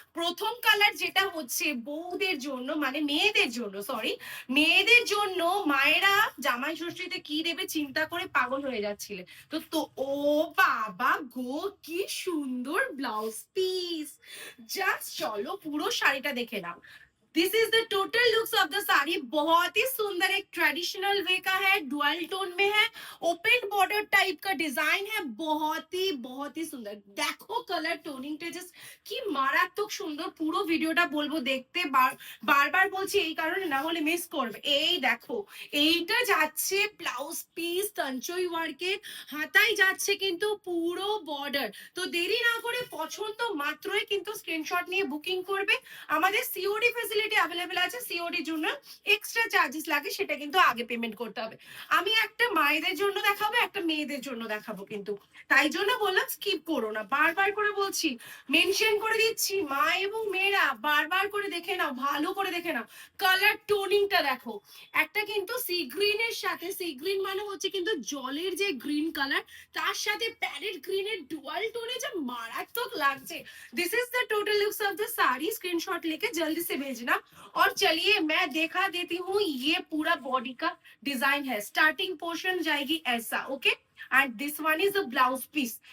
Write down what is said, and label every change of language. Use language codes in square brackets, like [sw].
[bn] প্রথম কালার যেটা হচ্ছে বউদের জন্য, মানে মেয়েদের জন্য, সরি, মেয়েদের জন্য। মায়েরা জামাই ষষ্ঠীতে কি দেবে চিন্তা করে পাগল হয়ে যাচ্ছিলে। তো তো ও বাবা গো, কি সুন্দর ব্লাউজ পিস! জাস্ট চলো পুরো শাড়িটা দেখে now. [en] This is the total looks of the sari. [hi] बहुत ही सुंदर, एक ट्रेडिशनल वे का है, डुअल टोन में है, ओपन बॉर्डर टाइप का डिजाइन है। बहुत ही सुंदर। देखो कलर टोनिंग टे जस्ट [bn] কি মারাত্মক সুন্দর। পুরো ভিডিওটা বলবো দেখতে, বারবার বলছি এই কারণে, না হলে মিস করবে। এই দেখো, এইটা যাচ্ছে ব্লাউজ পিস তঞ্চই ওয়ার্কের, হাতায় যাচ্ছে কিন্তু পুরো বর্ডার। তো দেরি না করে পছন্দ মাত্রই কিন্তু স্ক্রিনশট নিয়ে বুকিং করবে। আমাদের সিওডি ফ্যাসিলিটি অ্যাভেলেবেল আছে। সিওডির জন্য এক্সট্রা চার্জেস লাগে, সেটা কিন্তু আগে পেমেন্ট করতে হবে। আমি একটা মায়েদের জন্য দেখাবো, একটা মেয়েদের জন্য দেখাবো, কিন্তু তাই জন্য বললাম স্কিপ করো না। বারবার করে বলছি, মেনশন করে দিচ্ছি, মা এবং মেয়েরা বারবার করে দেখে নাও, ভালো করে দেখে নাও। কালার টোনিংটা দেখো, একটা কিন্তু সি গ্রিনের সাথে, সি গ্রিন মানে হচ্ছে কিন্তু জলের যে গ্রিন কালার, তার সাথে প্যারেট গ্রিনের ডুয়াল টোনে যে मारात्मक লাগছে। [en] This is the total looks of the sari. [hi] Screenshot लेके जल्दी से भेजना। और चलिए मैं दिखा देती हूँ, ये पूरा बॉडी का डिजाइन है। स्टार्टिंग पोर्शन जाएगी ऐसा, okay. [en] And this one is the blouse piece.